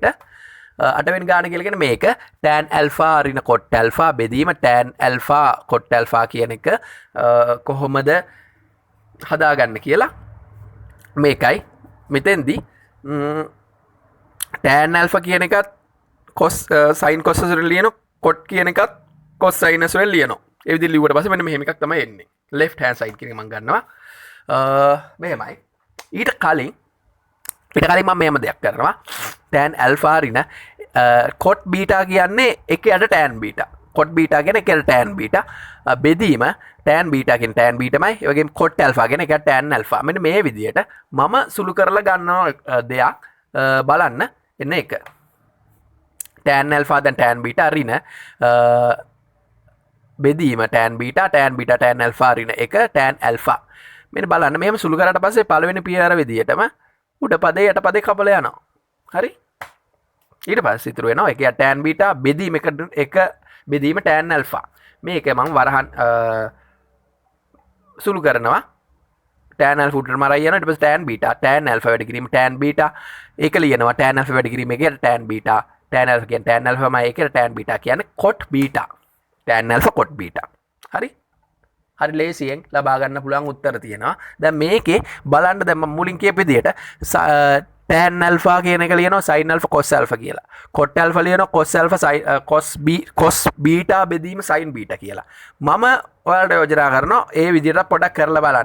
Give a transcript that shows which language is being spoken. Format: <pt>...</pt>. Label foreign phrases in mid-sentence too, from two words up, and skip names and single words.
<si>8 වෙනි ගාන කියලා කියන්නේ මේක</si> <en>tan alpha</en> <si>ඍණ</si> <en>cot alpha</en> <si>බෙදීම</si> <en>tan alpha cot alpha</en> <si>කියන එක කොහොමද හදාගන්න කියලා මේකයි මෙතෙන්දී</si> <en>tan alpha</en> <si>කියන එකත්</si> <en>cos sin cos</en> <si>වලින් ලියනවා cot කියන එකත්</si> <en>cos sin</en> <si>වලින් ලියනවා. ඒ විදිහට ලිව්වට පස්සේ මෙන්න මෙහෙම එකක් තමයි එන්නේ.</si> <en>left hand side</en> <si>කියන එක මම ගන්නවා. මෙහෙමයි. ඊට කලින් මම මෙහෙම දෙයක් කරනවා.</si> <en>tan alpha</en> <si>ඍණ</si> <en>cot beta</en> <si>කියන්නේ 1 යට</si> <en>tan beta. cot beta</en> <si>කියන්නේ 1 යට</si> <en>tan beta.</en> <si>බෙදීම</si> <en>tan beta</en> <si>කියන්නේ tan betaමයි. ඒ වගේම</si> <en>cot alpha</en> <si>කියන්නේ 1 යට</si> <en>tan alpha.</en> <si>මෙන්න මේ විදිහට මම සුළු කරලා ගන්නවා දෙයක් බලන්න එන්න එක.</si> <en>tan alpha dan tan beta</en> <si>ඍණ බෙදීම</si> <en>tan beta tan alpha</en> <si>ඍණ 1</si> <en>tan alpha.</en> <si>මෙන්න බලන්න මෙහෙම සුළු කරාට පස්සේ පළවෙනි පියවර විදියටම උඩ පදේ යට පදේ කපලා යනවා. හරි? ඊට පස්සේ ඉතුරු වෙනවා 1</si> <en>tan beta</en> <si>බෙදීම 1 බෙදීම</si> <en>tan alpha.</en> <si>මේක මම වරහන් සුළු කරනවා.</si> <en>tan alpha</en> <si>උඩට මරයි යනවා. ඊට පස්සේ</si> <en>tan alpha</en> <si>වැඩි කිරීම</si> <en>tan beta</en> <si>ඒක ලියනවා</si> <en>tan alpha</en> <si>වැඩි කිරීම 1</si> <en>tan beta tan alpha</en> <si>කියන්නේ</si> <en>tan alpha</en> <si>මයි 1</si> <en>tan beta</en> <si>කියන්නේ</si> <en>cot beta. tan alpha cot beta.</en> <si>හරි? හරි ලේසියෙන් ලබා ගන්න පුළුවන් උත්තර තියෙනවා. දැන් මේකේ බලන්න දැන් මම මුලින් කියපු විදිහට</si> <en>tan alpha</en> <si>කියන එක ලියනවා</si> <en>sin alpha cos alpha</en> <si>කියලා.</si> <en>cot alpha</en> <si>ලියනවා</si> <en>cos alpha cos beta</en> <si>බෙදීම</si> <en>sin beta</en> <si>කියලා. මම ඔයාලට යෝජනා කරනවා ඒ විදිහට පොඩක් කරලා බලන්න.</si>